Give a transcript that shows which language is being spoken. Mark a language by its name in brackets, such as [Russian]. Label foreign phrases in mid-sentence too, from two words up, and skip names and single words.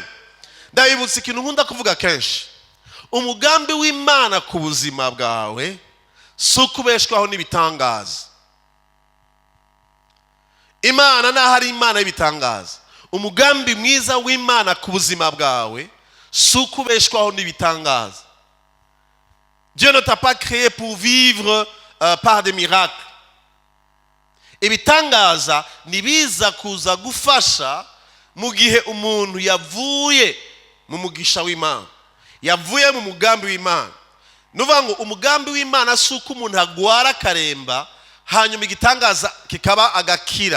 [Rundi] Ndabibutsa ikintu nkunda kuvuga kenshi, umugambi w'Imana ku buzima bwawe si ukubeshwaho n'ibitangaza. Imana naho ari Imana y'ibitangaza, umugambi mwiza w'Imana ku buzima bwawe si ukubeshwaho n'ibitangaza. [French] Dieu ne t'a pas créé pour vivre par des miracles. [Rundi] Ibitangaza nibiza kuza gufasha mu gihe umuntu yavuye mu mugisha w'Imana, yavuye mu mugambi w'Imana. Nuvuga ngo umugambi w'Imana si uko umuntu agwara karemba hanyuma igitangaza kikaba agakira.